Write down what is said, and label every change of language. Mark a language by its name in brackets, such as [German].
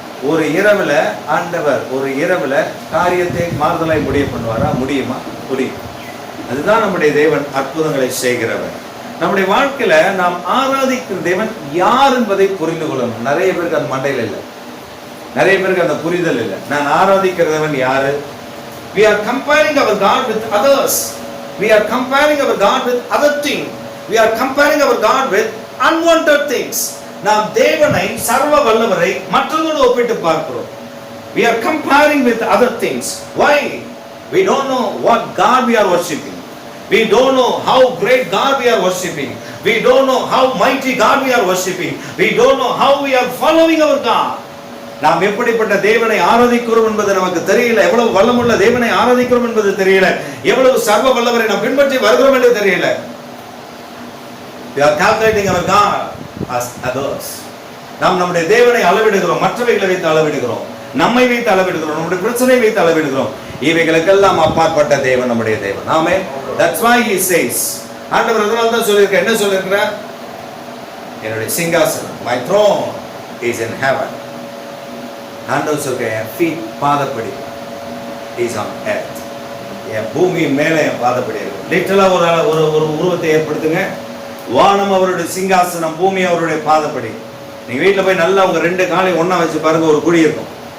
[Tamil] ஒரு இரவுல ஆண்டவர் ஒரு இரவுல காரியத்தை மாறுதலாய் முடிய பண்ணுவாரா? முடியுமா? முடியும். அதுதான் நம்முடைய தேவன், அற்புதங்களை செய்கிறவர். நம்முடைய வாழ்க்கையில நாம் ஆராதிக்கிற தேவன் யார் என்பதை புரிந்து கொள்ளணும். நிறைய பேருக்கு அந்த மண்டையில் இல்லை, நிறைய பேருக்கு அந்த புரிதல் இல்லை. நான் ஆராதிக்கிற தேவன் யாரு? [English] We are comparing our God with others. We are comparing our God with other things. We are comparing our God with unwanted things. [Tamil] நாம் தேவனை, சர்வ வல்லவரை மற்றவர்களோடு ஒப்பிட்டு பார்க்கிறோம். [English] We are comparing with other things. Why? We don't know what God we are worshiping. We don't know how great God we are worshiping. We don't know how mighty God we are worshiping. We don't know how we are following our God. [Tamil] நாம் எப்படிப்பட்ட தேவனை ஆராதிக்கிறோம் என்பது நமக்கு தெரியல. எவ்வளவு வல்லமுள்ள தேவனை ஆராதிக்கிறோம் என்பது தெரியல. எவ்வளவு சர்வ வல்லவரை நாம் பின்பற்றி வருகிறோம் என்று தெரியல. [English] We are calculating our God as others. [Tamil] நாம் நம்முடைய தேவனை அளவிடுகிறோம், மற்றவைகளை வைத்து அளவிடுகிறோம், நம்மை வைத்து அளவிடுகிறோம், நம்முடைய பிரச்சனையை வைத்து அளவிடுகிறோம். இவைகளுக்கெல்லாம் அப்பாற்பட்ட தேவன் நம்முடைய தேவன். ஆமென். [English] That's why he says, [Tamil] ஆண்டவர் அதனால தான் சொல்லியிருக்க, என்ன சொல்லியிருக்கிறார்? என்னுடைய சிங்காசனம், [English] my throne is in heaven. [Tamil] ஆண்டவர் சொல்ற, என் ஃபீட் பாதப்படி [English] is on earth. [Tamil] என் பூமி மேலே என் பாதப்படி இருக்கு. லிட்டரலா ஒரு ஒரு உருவத்தை ஏற்படுத்துங்க. வானம் அவருடைய சிங்காசனம், பூமி அவருடைய பாதப்படி. நீங்க வீட்டில் போய் நல்லா உங்க ரெண்டு காலை ஒண்ணா வச்சு பாருங்க, ஒரு குடி இருக்கும்.